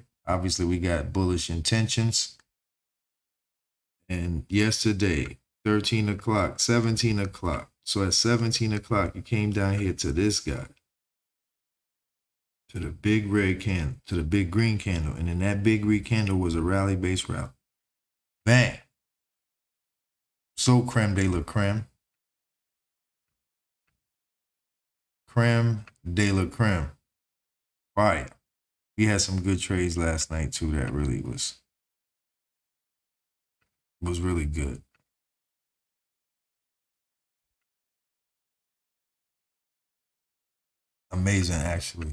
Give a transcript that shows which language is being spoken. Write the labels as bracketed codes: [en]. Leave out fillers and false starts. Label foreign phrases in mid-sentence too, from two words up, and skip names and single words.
[en] Obviously, we got bullish intentions. And yesterday, 13 o'clock, 17 o'clock. So at 17 o'clock, you came down here to this guy, to the big red candle, to the big green candle. And then that big green candle was a rally-based rally. Bang. So [fr] creme de la creme. Creme de la creme. [en] Fire. We had some good trades last night too. That really was really good. Amazing, actually.